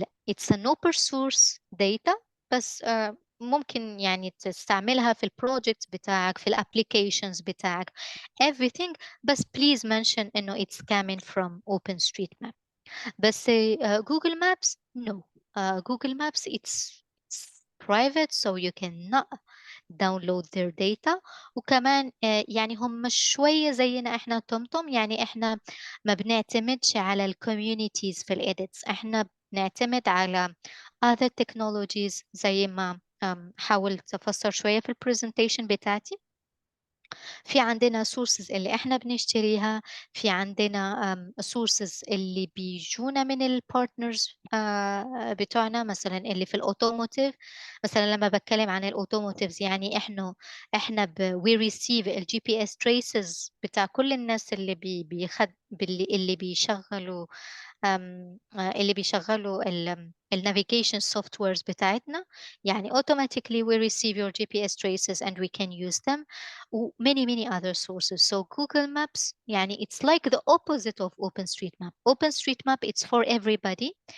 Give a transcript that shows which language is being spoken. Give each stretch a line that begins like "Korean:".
English: it's an open source data
Arabic: بس ممكن يعني تستعملها في البروجكت بتاعك، في الابليكيشنز بتاعك everything. بس
English: please mention إنه it's coming from OpenStreetMap. بس Google Maps no. Google Maps it's private so you cannot download their data.
Arabic: وكمان يعني هم شوية زينا احنا تومتوم. يعني احنا ما بنعتمدش على الكوميونيتيز في الإيديتس، احنا بنعتمد على
English: other technologies
Arabic: زي ما حاولت أفسر شوية في البرزنتيشن بتاعتي. في عندنا sources اللي احنا بنشتريها، في عندنا sources اللي بيجونا من البارتنرز بتوعنا، مثلا اللي في الاوتوموتيف. مثلا لما بتكلم عن الاوتوموتيفز يعني احنا
English: we receive
Arabic: الجي بي اس traces بتاع كل الناس اللي اللي بيشغلوا اللي بيشغلوا النافيجيشن سوفت ويرز بتاعتنا.
English: يعني automatically we receive your GPS traces and we can use them. many other sources.
Arabic: So Google Maps يعني
English: it's like the opposite of OpenStreetMap. OpenStreetMap it's for everybody.